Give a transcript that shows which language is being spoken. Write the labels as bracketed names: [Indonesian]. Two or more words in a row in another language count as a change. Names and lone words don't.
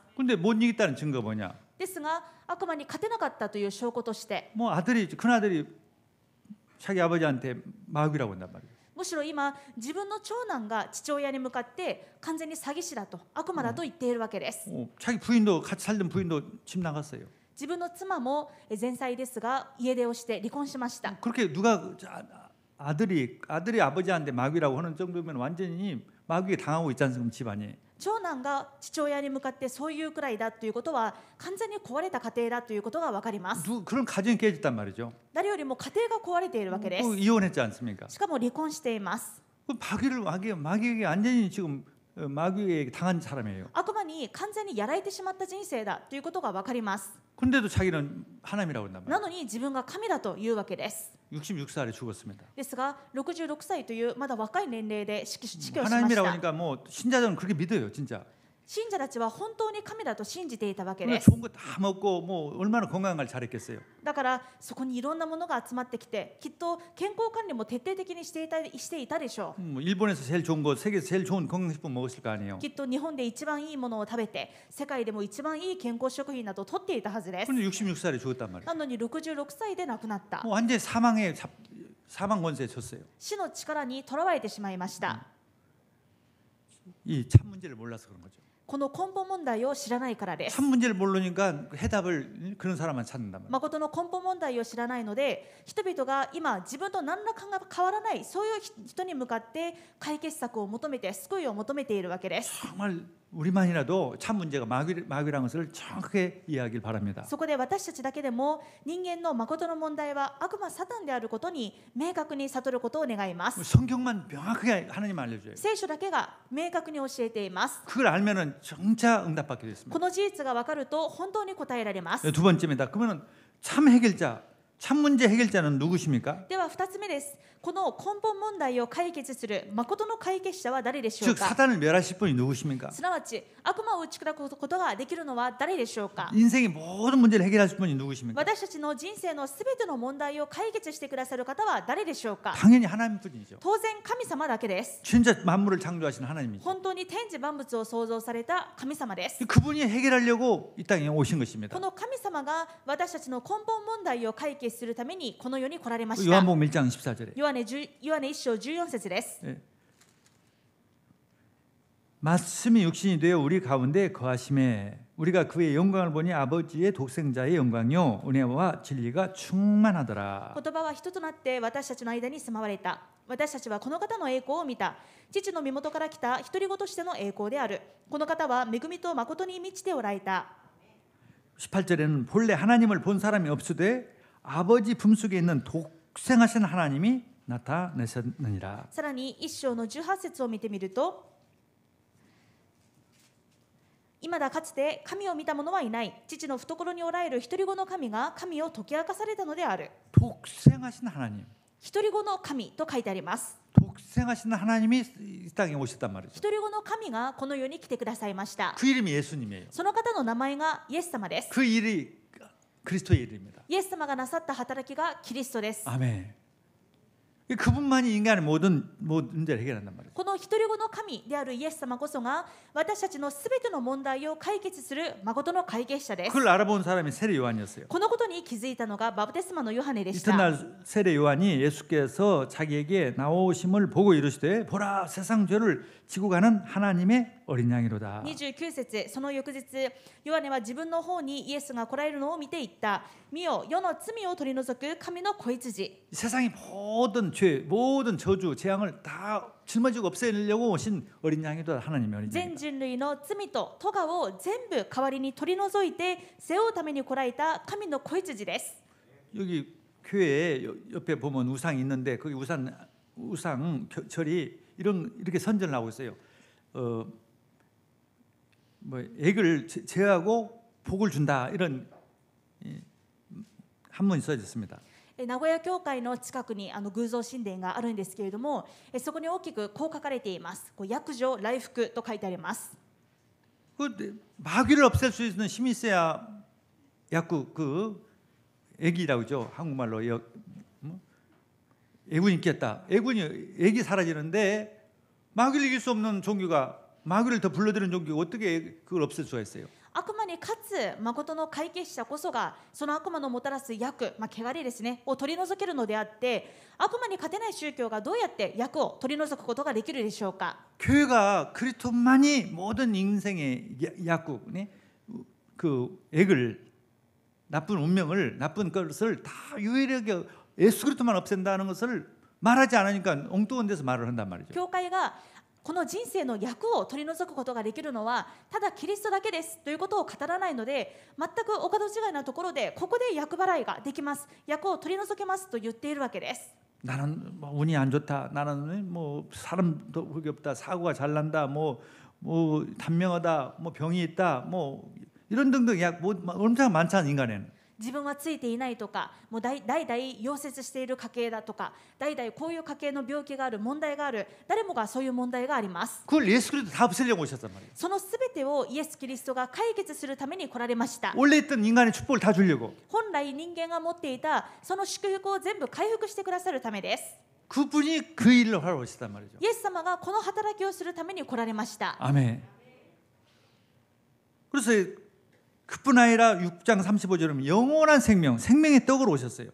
[Korean] 근데 못 이겼다는 증거가 뭐냐? [Japanese] ですが悪魔に勝てなかったという証拠として [Korean] 뭐 큰 아들이 자기 아버지한테 마귀라고 한단 말이에요. [Japanese] むしろ今自分の長男が父親に向かって完全に詐欺師だと悪魔だと言っているわけです。 [Korean] 자기 부인도 같이 살던 부인도 집 나갔어요. [Japanese] 自分の妻も前妻ですが家出をして離婚しました。 [Korean] 그렇게 누가 아들이 아버지한테 마귀라고 하는 정도면 완전히 마귀에 당하고 있지 않습니까? 집안이. [Japanese] 長男が父親に向かってそういうくらいだということは完全に壊れた家庭だということが分かります。 [Korean] 그런 가정이 깨졌단 말이죠. [Japanese] 誰よりも家庭が壊れているわけで [Korean] 또 [Japanese] す。 [Korean] 이혼했지 않습니까? [Japanese] しかも離婚しています。 [Korean] 마귀에게 완전히 지금 마귀에게 당한 사람이에요. [Japanese] 悪魔に完全にやられてしまった人生だということが分かります。 [Korean] 근데도 자기는 하나님이라고 한단 말이에요. [Japanese] なのに自分が神だというわけです。 [Korean] 66살에 죽었습니다. [Japanese] ですが66歳というまだ若い年齢で死去しまし [Korean] 하나님이라고 [Japanese] た。 [Korean] 하니까 뭐 신자들은 그렇게 믿어요, 진짜. [Japanese] 信者たちは本当に神だと信じていたわけ [Korean] 그러니까 [Japanese] です。 [Korean] 좋은 거 다 먹고 뭐 얼마나 건강한 걸 잘했겠어요. [Japanese] だからそこにいろんなものが集まってきてきっと健康管理も徹底的にしていたでしょう。 [Korean] 일본에서 제일 좋은 거, 세계에서 제일 좋은 건강식품 먹었을 거 아니에요. [Japanese] きっと日本で一番いいものを食べて世界でも一番いい健康食品などを取っていたはずです。 [Korean] 근데 66살에 죽었단 말이에요. [Japanese] なのに66歳で亡くなった。 [Korean] 완전히 사망 권세에 졌어요. [Japanese] 死の力にとらわれてしまいました。 [Korean] 이 참 문제를 몰라서 그런 거죠. [Japanese] この根本問題を知らないからです。 [Korean] 참 문제를 모르니까 해답을 그런 사람만 찾는단 말이에요. [Japanese] 誠の根本問題を知らないので人々が今自分と何らかが変わらないそういう人に向かって解決策を求めて救いを求めているわけです。 [Korean] 정말 우리만이라도 참 문제가 마귀라는 것을 정확하게 이해하길 바랍니다. [Japanese] そこで私たちだけでも人間の誠の問題は悪魔サタンであることに明確に悟ることを願います。 [Korean] 성경만 명확하게 하나님 알려줘요. [Japanese] 聖書だけが明確に教えています。 [Korean] 그걸 알면은 진짜 응답받게 됐습니다. [Japanese] この事実が分かると本当に答えられます。 [Korean] 두 번째입니다. 그러면은 참 해결자, 참 문제 해결자는 누구십니까? [Japanese] では2つ目です。この根本問題を解決する誠の解決者は誰でしょう [Korean] 즉 [Japanese] か。 [Korean] 사단을 멸하실 분이 누구십니까? [Japanese] すなわち悪魔を打ち砕くことができるのは誰でしょうか。 [Korean] 인생의 모든 문제를 해결하실 분이 누구십니까? [Japanese] 私たちの人生のすべての問題を解決してくださる方は誰でしょうか。 [Korean] 당연히 하나님뿐이죠. [Japanese] 当然神様だけです。 [Korean] 진짜 만물을 창조하신 하나님이죠. [Japanese] 本当に天地万物を創造された神様です。 [Korean] 그분이 해결하려고 이 땅에 오신 것입니다. [Japanese] この神様が私たちの根本問題を解決するためにこの世に来られました。 [Korean] 요한복음 1장 14절에 [Japanese] ヨハネ1章14節です。 [Korean] 말씀이 육신이 되어 우리 가운데 거하심에 우리가 그의 영광을 보니 아버지의 독생자의 영광이요 은혜와 진리가 충만하더라. [Japanese] 言葉は一となって私たちの間に住まわれた。私たちはこの方の栄光を見た。父の身元から来た独り子としての栄光である。この方は恵みと誠に満ちておられた。 [Korean] 18절에는 본래 하나님을 본 사람이 없으되 아버지 품속에 있는 독생하신 하나님이 나타내셨느니라. [Japanese] さらに一章の18節を見てみると、今だかつて神を見た者はいない。父の懐におられる独り子の神が神を解き明かされたのである。 [Korean] 독생하신 하나님. [Japanese] 独り子の神と書いてあります。 [Korean] 독생하신 하나님이 이 땅에 오셨단 말이죠. [Japanese] 独り子の神がこの世に来てくださいました。 [Korean] 그 이름이 예수님이에요. [Japanese] その方の名前がイエス様です。 [Korean] 그 일이 그리스도의 일입니다. [Japanese] イエス様がなさった働きがキリストです。 [Korean] 아멘. 그분만이 인간의 모든 문제를 해결한단 말이죠. [Japanese] この独り子の神であるイエス様こそが私たちのすべての問題を解決する誠の解決者です。 [Korean] 그걸 알아본 사람이 세례 요한이었어요. [Japanese] このことに気づいたのがバプテスマのヨハネでした。 [Korean] 이튿날 세례 요한이 예수께서 자기에게 나오심을 보고 이르시되 보라 세상 죄를 지고 가는 하나님의 어린 양이로다. [Japanese] 29 節、その翌日、ヨハネは自分の方にイエスが来られるのを見ていった。見よ、世の罪を取り除く神の子羊。 [Korean] 세상의 모든 죄, 모든 저주, 재앙을 다 짊어지고 없애려고 오신 어린 양이로다. 하나님의 어린 [Japanese] 全 [Korean] 양이다. [Japanese] 人類の罪と咎を全部代わりに取り除いて背負うために来られた神の子羊です。 [Korean] 여기 교회에 옆에 보면 우상이 있는데 거기 우상 절이 이렇게 선전을 하고 있어요. 뭐 액을 제하고 복을 준다 이런 한문이 써졌습니다. [Japanese] 名古屋教会の近くに偶像神殿があるんですけれども、そこに大きくこう書かれています。約定来福と書いてあります。 [Korean] 마귀를 없앨 수 있는 힘이 있어야 약국 그 액이라고 하죠. 한국말로 애군이 있겠다. 액이 사라지는데 마귀를 이길 수 없는 종교가 마귀를 더 불러들이는 종교가 어떻게 그걸 없앨 수가 있어요? [Japanese] 悪魔に勝つ誠の解決者こそがその悪魔のもたらす厄、汚れですねを取り除けるのであって、悪魔に勝てない宗教がどうやって厄を取り除くことができるでしょうか。 [Korean] 교회가 그리스도만이 모든 인생의 약국, 그 액을 나쁜 운명을 나쁜 것을 다 유일하게 예수 그리스도만 없앤다는 것을 말하지 않으니까 엉뚱한 데서 말을 한단 말이죠. [Japanese] 教会がこの人生の厄を取り除くことができるのはただキリストだけですということを語らないので、全くお門違いなところでここで厄払いができます、厄を取り除けますと言っているわけです。 [Korean] 나는 뭐 운이 안 좋다. 나는 뭐 사람도 그게 없다. 사고가 잘 난다. 뭐 단명하다. 뭐 병이 있다. 뭐 이런 등등 뭐 엄청 많잖아 인간에는. [Japanese] 自分はついていないとか、もう代々溶接している家系だとか、代々こういう家系の病気がある、問題がある、誰もがそういう問題があります。 [Korean] 그걸 예수 그리스도 다 없애려고 오셨단 말이에요. [Japanese] そのすべてをイエス・キリストが解決するために来られました。 [Korean] 원래 있던 인간의 축복을 다 주려고. [Japanese] 本来人間が持っていたその祝福を全部回復してくださるためです。 [Korean] 그분이 그 일을 하러 오셨단 말이죠. [Japanese] イエス様がこの働きをするために来られました。 [Korean] 아멘. 그래서 그뿐 아니라 6장 35절은 영원한 생명의 떡으로 오셨어요.